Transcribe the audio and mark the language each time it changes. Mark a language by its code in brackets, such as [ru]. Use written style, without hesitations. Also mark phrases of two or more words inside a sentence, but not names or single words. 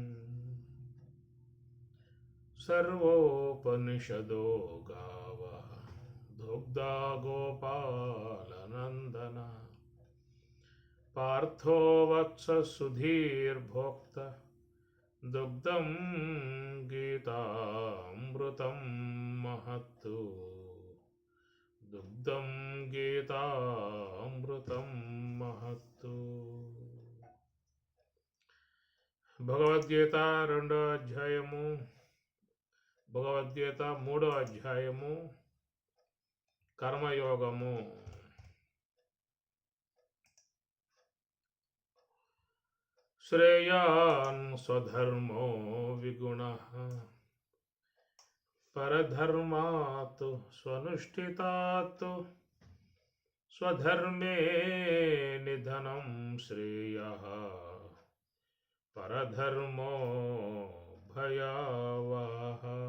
[sa] सर्वोपनिषदो गावः दुग्धा गोपालनन्दना पार्थो वत्स सुधीर्भोक्ता दुग्धं गीतामृतं महत्तु दुग्धं गीतामृतं महत्तु। [te] భగవద్గీత 2వ అధ్యాయము, భగవద్గీత 3వ అధ్యాయము, కర్మయోగము. [sa] శ్రేయాన్ స్వధర్మో విగుణః పరధర్మాత్ స్వనుష్ఠితాత్ స్వధర్మే నిధనం శ్రేయః పరధర్మో భయావహః.